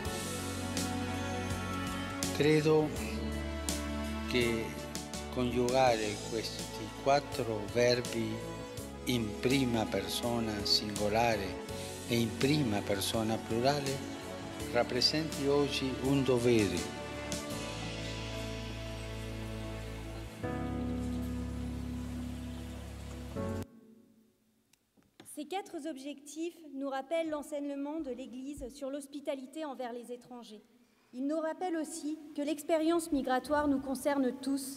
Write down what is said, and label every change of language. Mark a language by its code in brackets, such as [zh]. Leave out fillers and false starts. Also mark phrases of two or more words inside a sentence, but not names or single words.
[it] Credo che coniugare questi 4 verbi in prima persona singolare e in prima persona plurale rappresenti oggi un dovere. [fr] Ces 4 objectifs nous rappellent l'enseignement de l'Église sur l'hospitalité envers les étrangers. Ils nous rappellent aussi que l'expérience migratoire nous concerne tous.